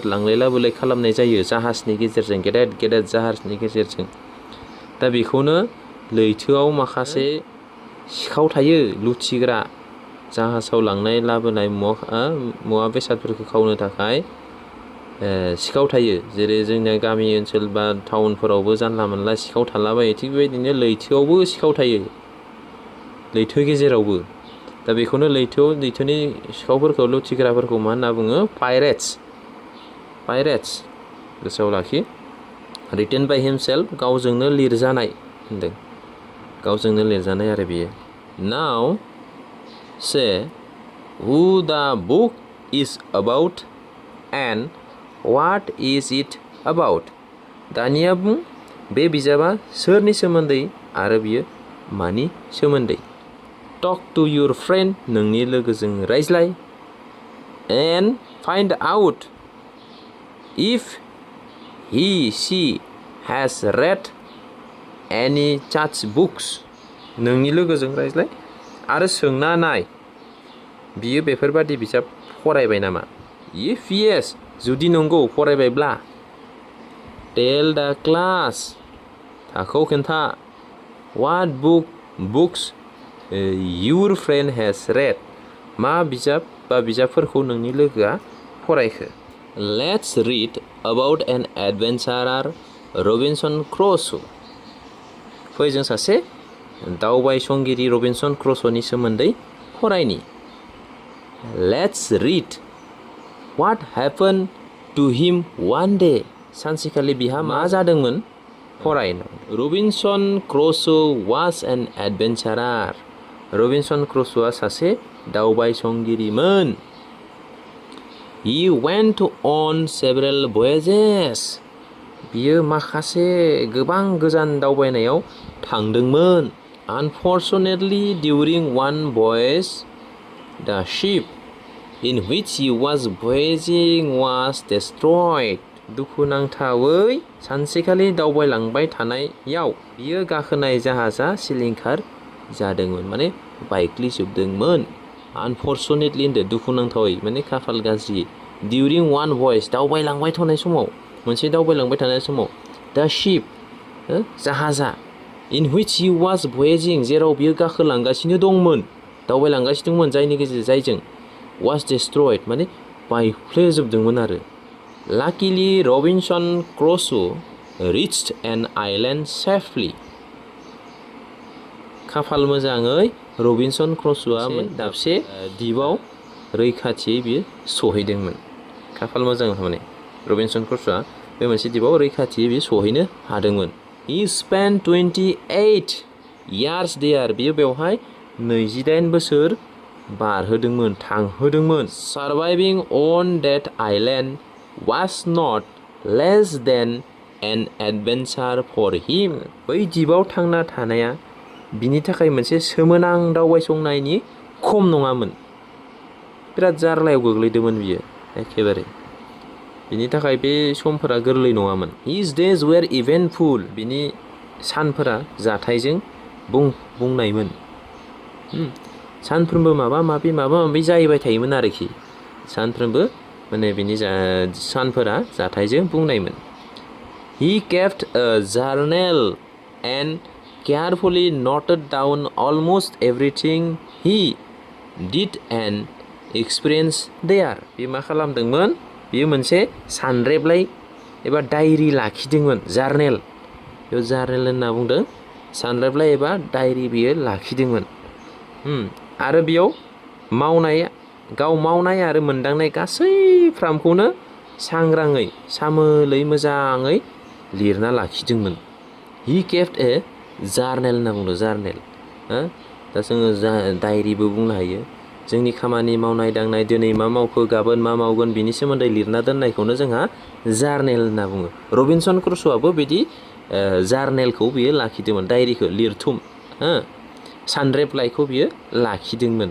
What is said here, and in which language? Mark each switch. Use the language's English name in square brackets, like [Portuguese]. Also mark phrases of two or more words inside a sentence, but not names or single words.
[Bodo] लांलाय लाबोलाय खालामनाय जायो जाहाजनि गेजेरजों गेदेर जाहाजनि गेजेरजों दा बेखौनो लैथोआव माखासे सिखाव थायो लुथिग्रा जाहाजाव लांनाय लाबोनाय मुवा बेसादफोरखौ खावनो थाखाय सिखाव थायो जेरै जोंना गामि ओनसोल बा टाउनफोरावबो जानला मोनला सिखाव थालाबायो थिग बेबायदिनो लैथोआवबो सिखाव थायो लैथो गेजेरावबो दा बेखौनो लैथोनि सिखावफोरखौ लुथिग्राफोरखौ मा होनना बुङो पाइरेट्स गोसोआव लाखि [English] written by himself [Bodo] गावजोंनो लिरजानाय होनदों गावजोंनो लिरजानाय आरो बियो [English] now say who the book is about and What is it about? [Bodo] दानिया बुं बे बिजाबा सोरनि सोमोन्दै आरो बियो मानि सोमोन्दै [English] Talk to your friend [Bodo] नोंनि लोगोजों रायज्लाय [English] and find out if she has read any such books [Bodo] नोंनि लोगोजों रायज्लाय आरो सोंना नाय बियो बेफोरबादि बिजाब फरायबाय नामा [English] if yes [Bodo] जुदि नंगौ फरायबायब्ला [English] tell the class [Bodo] थाखोआव खोन्था [English] what books your friend has read [Bodo] मा बिजाब बा बिजाबफोरखौ नोंनि लोगोआ फरायखो [English] Let's read about an adventurer Robinson Crusoe [Bodo] फै जों सासे दावबायसंगिरि रबिनसन क्रुस'नि सोमोन्दै फरायनि [English] Let's read What happened to him one day? [Bodo] सानसेखालि बिहा मा जादोंमोन? [English] फराय Robinson Crusoe was an adventurer. [Bodo] Robinson Crusoeआ सासे दावबायसंगिरिमोन. [English] He went on several voyages. [Bodo] बियो माखासे गोबां गोजान दावबायनायाव थांदोंमोन. [English] Unfortunately, during one voyage, the ship in which he was voyaging was destroyed. [Bodo] दुखुनांथावै सानसेखालि दावबायलांबाय थानायाव बियो गाखोनाय जाहाजा सिलिंखार जादोंमोन माने बायग्लिजोबदोंमोन Unfortunately होनदो दुखुनांथावै माने खाफाल गाज्रि [English] During one voyage [Bodo] दावबायलांबाय थानाय समाव मोनसे दावबायलांबाय थानाय समाव [English] the ship [Bodo] जाहाजा [English] in which he was voyaging [Bodo] जेराव बियो गाखोलांगासिनो दंमोन दावबायलांगासिनो दंमोन जायजों [English] was destroyed [Bodo] माने बायफ्लेजोबदोंमोन आरो [English] Luckily Robinson Crusoe reached an island safely [Bodo] खाफाल मोजाङै रबिनसन क्रुस'आ दाबसे दिपआव रैखाथियै बियो सहैदोंमोन खाफाल मोजां माने रबिनसन क्रुस'आ बे मोनसे दिपआव रैखाथियै बियो सहैनो हादोंमोन [English] He spent 28 years there [Bodo] बियो बेवहाय 28 बोसोर बारहोदोंमोन थांहोदोंमोन [English] Surviving on that island was not less than an adventure for him [Bodo] बै दिपआव थांना थानाया बिनि थाखाय मोनसे सोमोनां दावबायसंनायनि खम नङामोन बिराद जारलायाव गोग्लैदोंमोन बियो एखेबारे बिनि थाखाय बे समफोरा गोरलै नङामोन [English] His days were eventful [Bodo] बिनि सानफोरा जाथायजों बुंनायमोन सानफ्रोमबो माबा माबि जाहैबाय थायोमोन आरोखि सानफ्रोमबो माने बिनि सानफोरा जाथायजों बुंनायमोन। [English] He kept a journal and carefully noted down almost everything he did and experienced there. [Bodo] बे मा खालामदोंमोन? बेयो मोनसे सानरेबलाय एबा डायरि लाखिदोंमोन, जार्नेल। बेयाव जार्नेल होनना बुंदों, सानरेबलाय एबा डायरि बियो लाखिदोंमोन। आरो बेयाव गाव मावनाय आरो मोनदांनाय गासै फ्रामखौनो सांग्राङै सामोलै मोजाङै लिरना लाखिदोंमोन। [English] He kept a journal [Bodo] होनना बुंदों, जार्नेल। दा जोङो डायरिबो बुंनो हायो। जोंनि खामानि मावनाय दांनाय, दिनै मा मावखो, गाबोन मा मावगोन, बिनि सोमोन्दै लिरना दोननायखौनो जोंहा जार्नेल होनना बुङो। रबिनसन क्रुस'आबो बिदि जार्नेलखौ बियो लाखिदोंमोन, डायरिखौ, लिरथुम सानरेबलाइखौ बियो लाखिदोंमोन।